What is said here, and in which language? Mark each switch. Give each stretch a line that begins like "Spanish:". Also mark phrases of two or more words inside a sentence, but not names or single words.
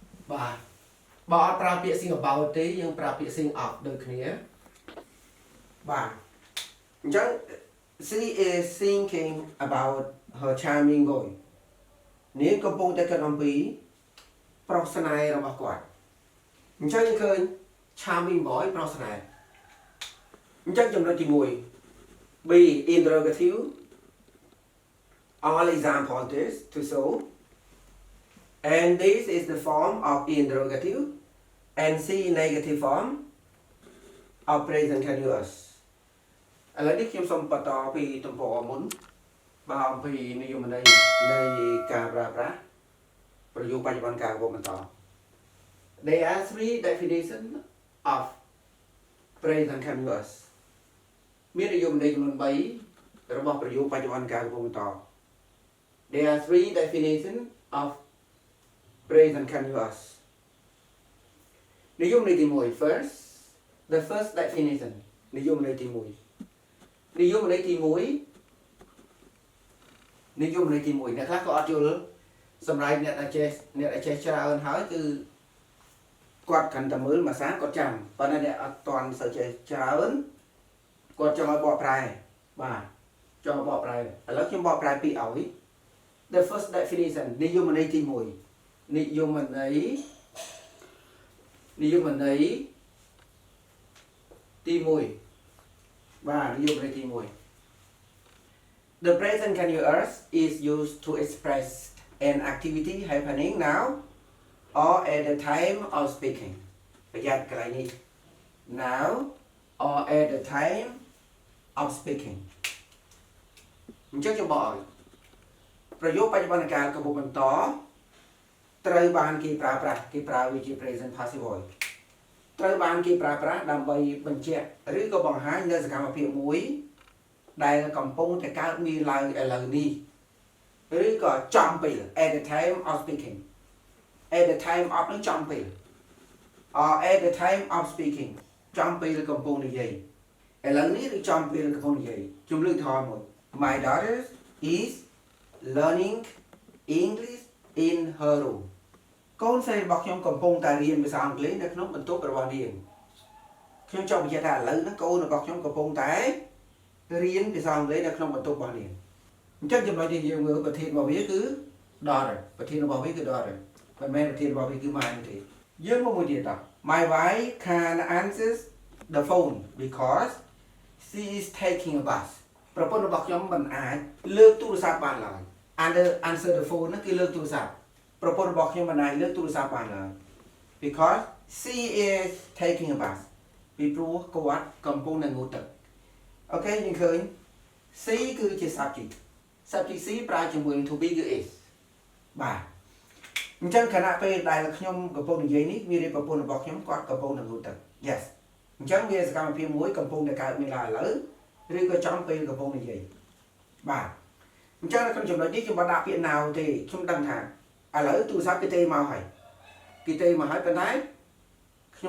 Khmer: បាទបើអត់ប្រើពាក្យ
English: sing about
Khmer: ទេយើងប្រើពាក្យ
English: sing of
Khmer: ដូចគ្នាបាទអញ្ចឹង
English: she is thinking about her charming boy
Khmer: នាងកំពុងតែគិតអំពីប្រុសស្នេហ៍របស់គាត់អញ្ចឹងយើងឃើញ
English: charming boy
Khmer: ប្រុសស្នេហ៍អញ្ចឹងចំណុចទី1
English: B interrogative all example this to show and this is the form of interrogative and C negative form of present continuous
Khmer: ឥឡូវនេះខ្ញុំ សូមបន្តពីទំព័រមុនបាទអំពីនិយមន័យនៃការប្រើ ប្រាស់ប្រយោគបច្ចុប្បន្នកាលបន្ត
English: There are three definitions of present continuous
Khmer: មាននិយមន័យចំនួន3របស់ប្រយោគបច្ចុប្បន្នកាលបន្ត
English: There are three definitions of present continuous
Khmer: និយមន័យទី1
English: first the first definition
Khmer: និយមន័យទី1និយមន័យទី1 អ្នកខ្លះក៏អត់យល់សម្រាប់អ្នកដែលចេះច្រើនហើយគឺគាត់កាន់តែមើលភាសាគាត់ចាំប៉ុន្តែអ្នកអត់ទាន់សូវចេះច្រើនគាត់ចង់ឲ្យបកប្រែបាទចង់បកប្រែឥឡូវខ្ញុំបកប្រែពីឲ្យ
English: the first definition
Khmer: និយមន័យទី1និយមន័យ ទី1បាទនិយមន័យទី1
English: The present continuous is used to express an activity happening now or at the time of speaking ប្រ
Khmer: យ័ត្នកន្លែងនេះ
English: now or at the time of speaking
Khmer: អញ្ចឹងខ្ញុំบอกឲ្យប្រយោគបច្ចុប្បន្នកាលកំពុងបន្តត្រូវបានគេប្រើប្រាស់គេប្រើវាជា
English: present passive voice
Khmer: ត្រូវបានគេប្រើប្រាស់ដើម្បីបញ្ជាក់ឬក៏បង្ហាញនៅសកម្មភាពមួយដែលកំពុងតែកើតមានឡើងឥឡូវនេះឬក៏ចំពេល
English: at the time of speaking at the time of
Khmer: នឹងចំពេល
English: or at the time of speaking
Khmer: ចំពេលកំពុងនិយាយឥឡូវនេះឬចំពេលកំពុងនិយាយជំរឿនថយមួយ
English: My daughter is learning English in her room
Khmer: កូនស្រីរបស់ខ្ញុំ កំពុងតែរៀនភាសាអង់គ្លេសនៅក្នុងបន្ទប់របស់នាងខ្ញុំចង់បញ្ជាក់ថាឥឡូវហ្នឹងកូនរបស់ខ្ញុំកំពុងតែរៀនភាសាអង់គ្លេសនៅក្នុងបន្ទប់ របស់នាងអញ្ចឹងចំណុចនេះយើងមើលប្រធានរបស់វាគឺ daughter ប្រធានរបស់វាគឺ daughter មិនមែនប្រធានរបស់វាគឺ my ទេយើងមកមួយទៀតត
English: My wife can answer the phone because she is taking a bus
Khmer: ប្រពន្ធរបស់ខ្ញុំមិនអាចលើកទូរស័ព្ទបានឡើយ
English: answer the phone
Khmer: ហ្នឹងគឺលើកទូរស័ព្ទប្រពន្ធរបស់ខ្ញុំមិនអាចលើកទូរស័ព្ទបានឡើយ
English: because she is taking a bus
Khmer: ពីព្រោះគាត់កំពុងតែងូតទឹកអូខេយើងឃើញ C គឺជា subject C ប្រើជាមួយនឹង
English: to be
Khmer: គឺ is បាទអញ្ចឹងខណៈពេលដែលខ្ញុំកំពុងនិយាយនេះវាប្រពន្ធរបស់ខ្ញុំគាត់កំពុងតែងូតទឹក yes អញ្ចឹងវាសកម្មភាពមួយកំពុងតែកើតមានឡើង ឥឡូវឬក៏ចំពេលកំពុងនិយាយបាទអញ្ចឹងនៅក្នុងចំណុចនេះខ្ញុំមិនដាក់ពាក្យ now ទេខ្ញុំដឹងថាឥឡូវទូរស័ព្ទគេទេមកហើយប៉ុន្តែខ្ញុំអ